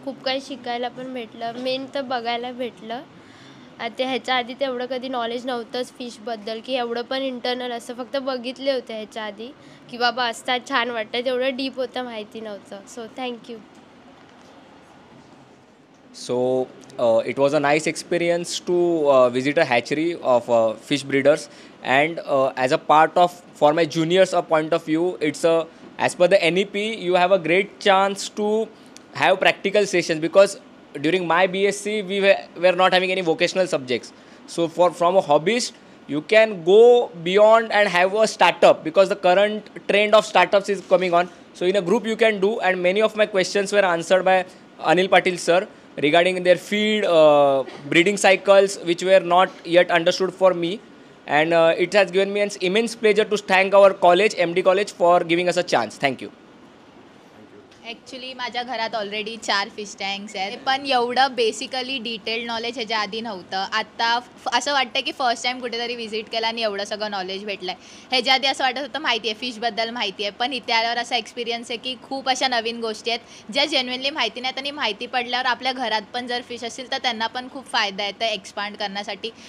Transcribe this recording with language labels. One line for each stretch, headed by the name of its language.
Marathi: खूप काही शिकायला पण भेटलं, मेन तर बघायला भेटलं. आता ह्याच्या आधी तेवढं कधी नॉलेज नव्हतंच फिशबद्दल, की एवढं पण इंटरनल असं फक्त बघितले होते ह्याच्या आधी, की बाबा असतात छान वाटतं, तेवढं डीप होतं माहिती नव्हतं.
English: So thank you. So it was a nice experience to visit a hatchery of fish breeders, and as a part of, for my juniors a point of view, it's a, as per the NEP you have a great chance to have practical sessions, because during my BSc we were not having any vocational subjects. So from a hobbyist you can go beyond and have a startup, because the current trend of startups is coming on. So in a group you can do, and many of my questions were answered by Anil Patil sir regarding their feed, breeding cycles, which were not yet understood for me. And it has given me an immense pleasure to thank our college, MD College, for giving us a chance. Thank you.
Marathi: Actually माझ्या घरात already 4 fish tanks आहेत, पण एवढं basically detailed knowledge ह्याच्या आधी नव्हतं. आत्ता असं वाटतं की फर्स्ट टाईम कुठेतरी व्हिजिट केला आणि एवढं सगळं नॉलेज भेटलं आहे. ह्याच्या आधी असं वाटत होतं माहिती आहे, फिशबद्दल माहिती आहे, पण इथे आल्यावर असा एक्सपिरियन्स आहे की खूप अशा नवीन गोष्टी आहेत ज्या जेन्युइनली माहिती नाहीत, आणि माहिती पडल्यावर आपल्या घरात पण जर फिश असतील तर त्यांना पण खूप फायदा आहे तर एक्सपांड करण्यासाठी.